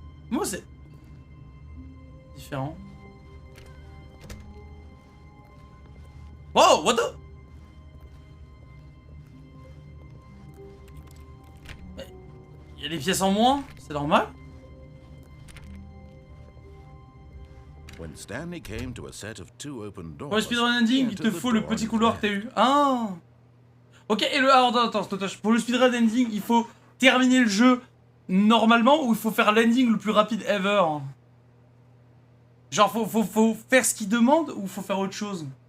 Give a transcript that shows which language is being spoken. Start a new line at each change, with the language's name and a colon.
French: Moi c'est... différent.
English: Wow, what the...
French: Il y a des pièces en moins, c'est normal.
English: When Stanley came to a set of 2 open doors,
French: Pour le speedrun ending, il te faut le petit couloir que t'as eu. Ah. Ok, et le... Alors, attends, pour le speedrun ending, il faut terminer le jeu normalement ou il faut faire l'ending le plus rapide ever? Genre, faut faire ce qu'il demande ou faut faire autre chose?